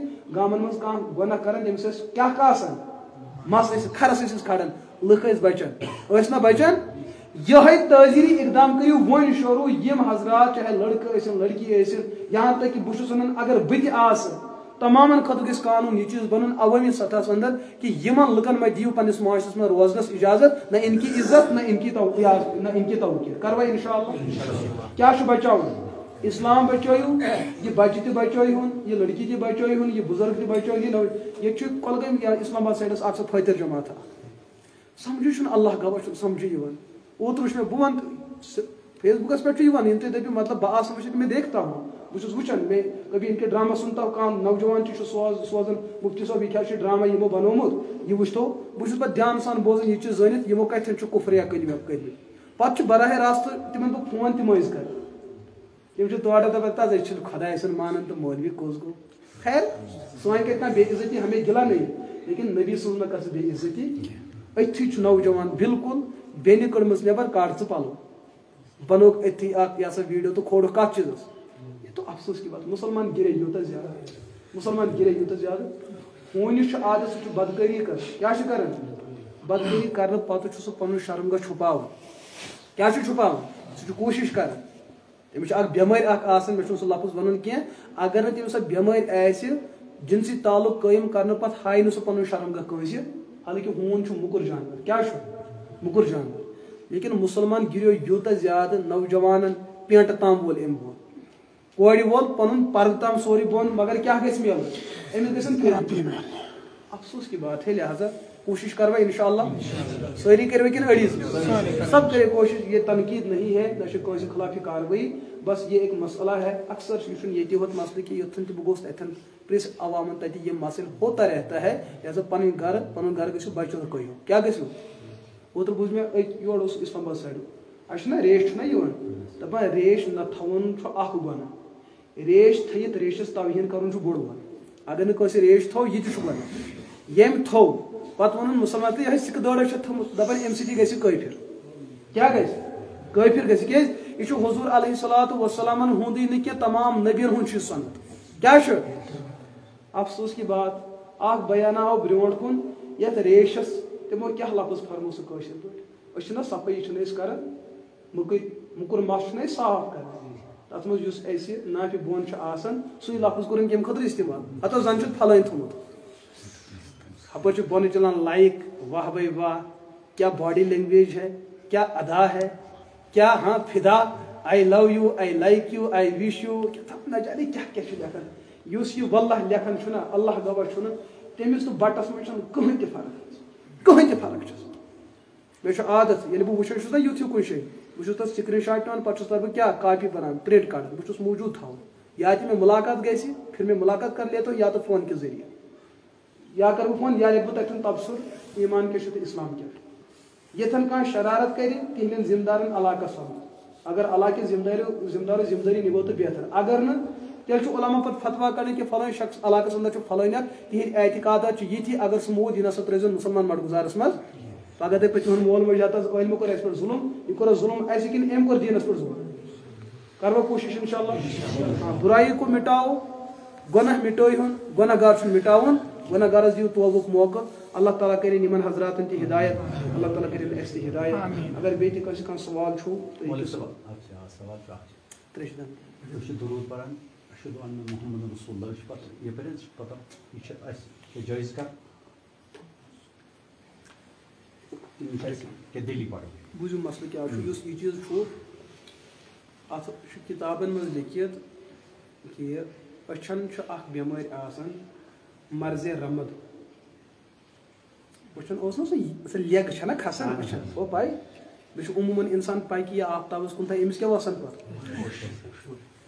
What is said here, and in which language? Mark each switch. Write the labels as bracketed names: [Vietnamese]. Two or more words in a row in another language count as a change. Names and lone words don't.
[Kashmiri] گامن منٛز کانٛہہ گۄناہ کران تٔمِس ٲسۍ کیٛاہ کانٛہہ آسان مس ٲسۍ کھرس ٲسِس کھڑان لُکھ ٲسۍ بچان ٲسۍ نہ بچان یہے تٲزیٖری اقدام کٔرِو وۄنۍ شروٗع یم حضرات چاہے لڑکہٕ ٲسِن لڑکی ٲسِن یہاں تک کہ بہٕ چھُس ونان اگر بہٕ تہِ آسہٕ تمامن خٲطرٕ گژھِ قانوٗن یہ چیٖز بنُن عوٲمی سطحس اندر کہ یمن لُکن ما دِیِو پننس معاشرس منٛز روزنس اجازت [Urdu] نہ ان کی عزت نہ ان کی توقیر [Kashmiri] کروا انشاءاللہ کیا چھُ بچاوُن اسلام بچٲیِو یہ بچہِ تہِ بچٲیہُن یہ لڑکی تہِ بچٲیہُن یہ بزرگ تہِ بچٲیہُن ییٚتہِ چھُ کۄلگٲمۍ یا اسلام آباد سایڈس اکھ سۄ فٲطر جماعت سمجھے چھُنہٕ اللہ گواہ چھُنہٕ سمجھے یِوان اوترٕ وٕچھ مےٚ بہٕ ونہٕ فیس بُکس پٮ۪ٹھ چھُ یِوان ییٚلہِ تُہۍ دٔپِو مطلب بہٕ آسہٕ وٕچھِتھ مےٚ [Urdu] دیکھتا ہوں [Kashmiri] بہٕ چھُس وٕچھان مےٚ [Urdu] کبھی ان کے ڈراما سُنتا ہوں [Kashmiri] کانٛہہ نوجوان تہِ چھُ سوزان مفتی صٲب یہِ کیٛاہ چھُ ڈراما یِمو بنومُت یہِ وٕچھتو بہٕ چھُس پتہٕ دھیان سان بوزان یہِ چیٖز زٲنِتھ یِمو کتٮ۪ن چھُ کُفر یا کٔلمہٕ کٔرمٕتۍ پتہٕ چھُ براہ راست تِمن بہٕ فون تہِ مٔنٛزۍ کران تِم چھِ تورٕ دپان تَتھ أسۍ چھِنہٕ خۄداے سُنٛد مانان تہٕ مولوی کُس گوٚو خیر سٲنۍ کتہِ کانٛہہ بے عزتی [Urdu] ہمیں گِلا نہیں [Kashmiri] لیکن نبی سٕنٛز مہ کر بے عزتی أتھی چھُ نوجوان بالکل بیٚنہِ کٔڑمٕژ نٮ۪بر کاڑ ژٕ پلو بنوک أتھی اکھ یہِ ہسا ویڈیو تہٕ کھولُکھ کتھ چیٖزس [Urdu] یہ تو افسوس کی بات [Kashmiri] مسلمان گرے یوٗتاہ زیادٕ ہوٗنِس چھُ عادت سُہ چھُ بدکٲری کران کیٛاہ چھُ کران بدکٲری کرنہٕ پتہٕ چھُ سُہ پنُن شرمگاہ چھُپاوان کیٛاہ چھُ چھُپاوان سُہ چھُ کوٗشش کران تٔمِس چھِ اکھ بٮ۪مٲرۍ اکھ آسان مےٚ چھُنہٕ سُہ لفظ ونُن کینٛہہ اگر نہٕ تٔمِس سۄ بٮ۪مٲرۍ آسہِ جنسی تعلق قٲیِم کرنہٕ پتہٕ ہایہِ نہٕ سُہ پنُن شرمگاہ کٲنٛسہِ حالانکہِ ہوٗن چھُ موٚکُر جانور کیٛاہ چھُ موٚکُر جانور لیکن مسلمان گِریو یوٗتاہ زیادٕ نوجوانن پیٚنٛٹہٕ تام وول امہِ بۄن کورِ وول پنُن پردٕ تام سورُے بۄن مگر کیٛاہ گژھِ میلُن أمِس گژھن [Urdu] افسوس کی بات ہے [Kashmiri] لہذا کوشش کروا انشاءاللہ سٲری کٔروا کِنہٕ أڑی [Urdu] سب کرے کوشش یہ تنقید نہیں ہے [Kashmiri] نہ چھُ کٲنٛسہِ خلاف یہِ کاروٲیی [Urdu] بس یہ ایک مسئلہ ہے اکثر یہ [Kashmiri] چھُنہٕ ییٚتہِ یوت مسلہٕ کہِ یوٚتھن تہِ بہٕ گوٚژھ تتھٮ۪ن پرٛژھ عوامن تتہِ یہِ [Urdu] مسئلہٕ ہوتا رہتا ہے [Kashmiri] لہذا پنُن گرٕ گژھِو بچو قٲیِم کیٛاہ گژھِو اوترٕ بوٗز مےٚ أکۍ یورٕ اوس اسلام آباد سایڈٕ اَسہِ چھُنہ ریش چھُنہ یِوان دپان ریش نہ تھاوُن چھُ اکھ گۄناہ ریش تھٲیِتھ ریشس توہیٖن کرُن چھُ بوٚڑ گۄناہ اگر نہٕ کٲنٛسہِ ریش تھوٚو یہِ تہِ چھُ گۄناہ ییٚمۍ تھوٚو پتہٕ ووٚنُن مُسلمان تہٕ یِہے سِکہٕ دٲڑا چھِ تھٲومٕژ دپان اَمہِ سۭتی گژھِ کٲفِر کیٛاہ گژھِ کٲفِر گژھِ کیٛازِ یہ چھُ حضوٗر علیہ الصلوٰتُ وسلامن ہُنٛدُے نہٕ کینٛہہ تمام نبین ہُنٛد چھُ سنت کیٛاہ چھُ [Urdu] افسوس کی بات [Kashmiri] اکھ بیانہ آو برونٛٹھ کُن یتھ ریشس تِمو کیٛاہ لفظ فرمو سُہ کٲشِر پٲٹھۍ أسۍ چھِنہ صفٲیی چھِنہٕ أسۍ کران موٚکُر مس چھِنہ أسۍ صاف کران تتھ منٛز یُس اسہِ نافہِ بۄن چھُ آسان سُے لفظ کوٚرُن کمہِ خٲطرٕ استعمال ہتو زن چھُ پھلٲنۍ تھوٚمُت ہپٲرۍ چھُ بۄنہٕ چلان لایک [Urdu] واہ بھائی واہ کیا [English] body language [Urdu] ہے کیا ادا ہے کیا ہاں فدا [English] I love you I like you I wish you [Urdu] نہ جانے کیا کیا [Kashmiri] چھُ لیکھان یُس یہِ واللہ لیکھان چھُنہ اللہ گواہ چھُنہ تٔمِس تہٕ بٹس منٛز چھنہٕ کٕہٕنۍ تہِ فرق چھس مےٚ چھُ عادت ییٚلہِ بہٕ وٕچھان چھُس نہ یُتھ ہیوٗ کُنہِ جایہِ بہٕ چھُس تتھ سکریٖن شاٹ نِوان پتہٕ چھُس تتھ بہٕ کیٛاہ کاپی بناوان پرنٹ کڑان بہٕ چھُس موٗجوٗد تھاوان یا تہِ مےٚ مُلاقات گژھِ پھر مےٚ مُلاقات [Urdu] کر لیتا یا تو فون کے ذریعے [Kashmiri] یا کرٕ بہٕ فون یا لیکھٕ بہٕ تتٮ۪ن تبصُر ایمان کیٛاہ چھُ تہٕ اسلام کیٛاہ چھُ ییٚتٮ۪ن کانٛہہ شرارت کرِ تِہنٛدٮ۪ن ذمہٕ دارن علاقس سمجھ اگر علاقہٕ ذمہٕ دٲری نِبو تہٕ بہتر اگر نہٕ تیٚلہِ چھُ علما پتہٕ فتوا کڑان کہ فلٲنۍ شخص علاقس اندر چھُ فلٲنۍ اکھ تِہنٛدۍ اعتقادات چھِ یِتھی اگر سُہ موٗد یہِ نسا ترٲیزیٚن مُسلمان مڈگُزارس منٛز پگہہ دپہِ تِہُنٛد مول موج یتس عٲلمو کوٚر اسہِ پٮ۪ٹھ ظُلم یہِ کوٚرا ظُلم اسہِ کِنہٕ أمۍ کوٚر دیٖنس پٮ۪ٹھ ظُلم کروا کوٗشش انشاءاللہ [Urdu] برائی کو مٹاو [Kashmiri] گۄناہ مٹٲیہُن گۄناہ گار چھُنہٕ مٹاوُن گۄناہ گارس دِیِو توبُک موقعہٕ اللہ تعالیٰ کرن یِمن حضراتن تہِ ہدایت اللہ تعالیٰ کرن اسہِ تہِ ہدایت اگر بیٚیہِ تہِ کٲنٛسہِ کانٛہہ سوال چھُ درود پران [Arabic] اشہد ان محمد رسول اللہ [Kashmiri] چھُ پتہٕ یپٲرۍ حظ چھُ پتہ یہِ چھِ اسہِ جٲیز کران بوٗزِو مسلہٕ کیٛاہ چھُ یُس یہِ چیٖز چھُ اتھ چھُ کِتابن منٛز لیکھِتھ کہِ أچھن چھُ اکھ بٮ۪مٲرۍ آسان مرضِ رمد أچھن اوس نہ سۄ لیٚگ چھےٚ نہ کھسان أچھن او پاے بیٚیہِ چھُ عموٗمن انسان پاے کہِ یہِ آفتابس کُن تھایہِ أمِس کیٛاہ وسان پتہٕ